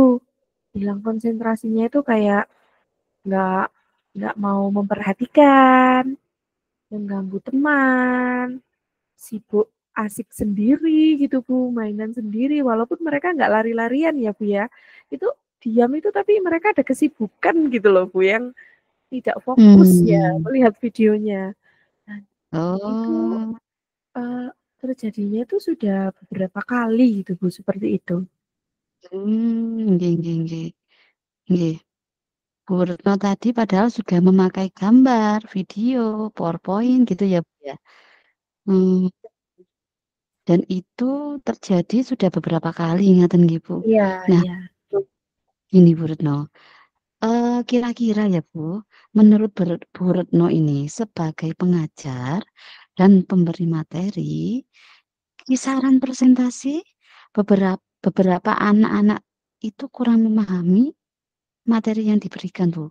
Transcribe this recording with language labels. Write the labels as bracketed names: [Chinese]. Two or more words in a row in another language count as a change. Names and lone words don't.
[Indonesian] Hilang konsentrasinya itu kayak nggak nggak mau memperhatikan, mengganggu teman, sibuk asik sendiri gitu Bu, mainan sendiri walaupun mereka nggak lari-larian ya Bu ya. Itu diam itu tapi mereka ada kesibukan gitu loh Bu yang tidak fokus ya mmm, melihat videonya. Nah, itu oh, terjadinya itu sudah beberapa kali gitu Bu, seperti itu. [Javanese] nggih nggih nggih, nggih. [Indonesian] Bu Retno tadi padahal sudah memakai gambar, video, PowerPoint gitu ya, Bu, ya? Mmm, dan itu terjadi sudah beberapa kali [Javanese] ngaten nggih, [Indonesian] Bu. Iya Nah, iya. gini Bu Retno, kira-kira ya Bu, menurut Bu Retno ini sebagai pengajar dan pemberi materi, kisaran persentase beberapa anak-anak itu kurang memahami materi yang diberikan, Bu.